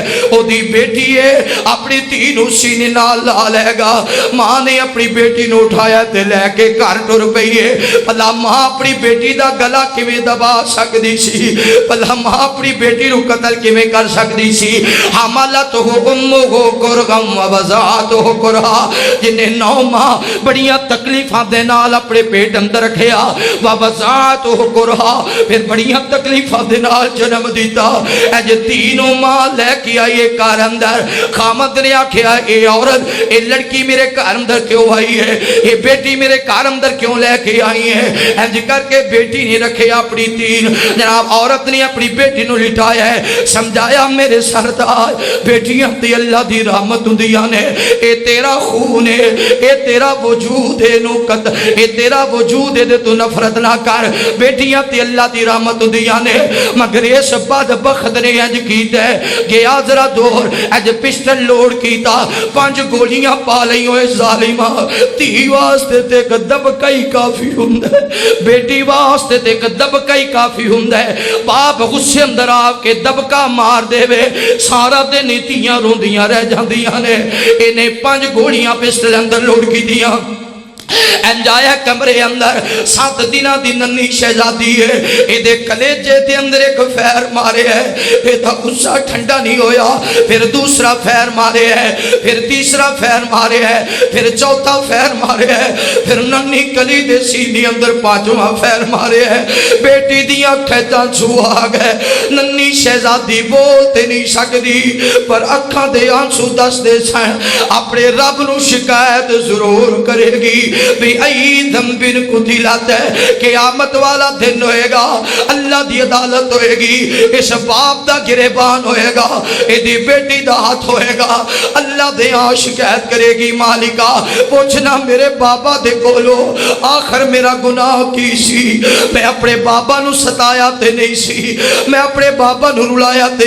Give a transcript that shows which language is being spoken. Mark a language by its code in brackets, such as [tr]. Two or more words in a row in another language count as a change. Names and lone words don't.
[pa] او دی بیٹی ہے اپنی دھی نو سینے نال لا لے گا. ماں نے اپنی بیٹی نو اٹھایا تے لے کے گھر ٹر پئی ہے. بھلا ماں اپنی بیٹی دا گلا کیویں دبا سکدی سی, بھلا ماں اپنی بیٹی نو قتل کیویں کر سکدی سی. [ar] حملتہ امہ کرغم ووضعتہ کرہا, [pa] جنہیں 9 ماہ بڑیاں تکلیفاں دے نال اپنے پیٹ اندر رکھیا, [ar] ووضعتہ کرہا [pa] پھر بڑیاں تکلیفاں دے نال جنم دیتا. اج تینوں ماں لے کے آئیے گھر اندر. خامد نے آکھیا اے عورت اے لڑکی میرے گھر اندر کیوں آئی ہے, اے بیٹی میرے گھر اندر کیوں لے کے آئی ہے. انج کر کے بیٹی نے رکھے اپنی تین, جناب عورت نے اپنی بیٹی نو لٹایا ہے, سمجھایا میرے سردار بیٹیاں تے اللہ دی رحمت ہوندیاں نے, اے تیرا خون ہے, اے تیرا وجود ہے, نو قتل اے تیرا وجود ہے, تو نفرت نہ کر. بیٹیاں تے اللہ دی رحمت ہوندیاں نے. مگر اس بدبخت نے انج کیتا ہے, گیا ذرا دور اج پسٹل لوڈ کیتا, 5 گولیاں پا لئی ہوئے ظالمہ. دھی واسطے تے دبکا ہی کافی ہوندا ہے, بیٹی واسطے تے دبکا ہی کافی ہوندا ہے. باپ غصے اندر آ کے دبکا مار دے وے, سارا دن دھیاں روندیاں رہ جاندیاں نے. انہیں 5 گولیاں پسٹل اندر لوڈ کی دیاں. انجایا کمرے اندر 7 دنوں دی ننی شہزادی ہے, اے دے کلیجے دے اندر ایک فیر مارے ہے, اے دا غصہ ٹھنڈا نہیں ہویا. پھر دوسرا فیر مارے ہے, پھر تیسرا فیر مارے ہے, پھر چوتھا فیر مارے ہے, پھر ننی کلی دے سینے اندر 5واں فیر مارے ہے. بیٹی دیاں کھیتاں چھو آ گئے. ننی شہزادی بولتے نہیں سکدی, پر اکھاں دے آنسو دس دے سن اپنے رب نو شکایت ضرور کرے گی. [ar] بِأَيِّ ذَنبٍ قُتِلَتْ [pa] قیامت والا دن ہوئے گا اللہ دی عدالت ہوئے گی اس باپ دا گریبان ہوئے گا ایدی بیٹی دا ہاتھ ہوئے گا اللہ دے شکایت کرے گی مالکا پوچھنا میرے بابا دے کولو آخر میرا گناہ کی سی میں اپنے بابا نو ستایا تے نہیں سی میں اپنے بابا نو رلایا تے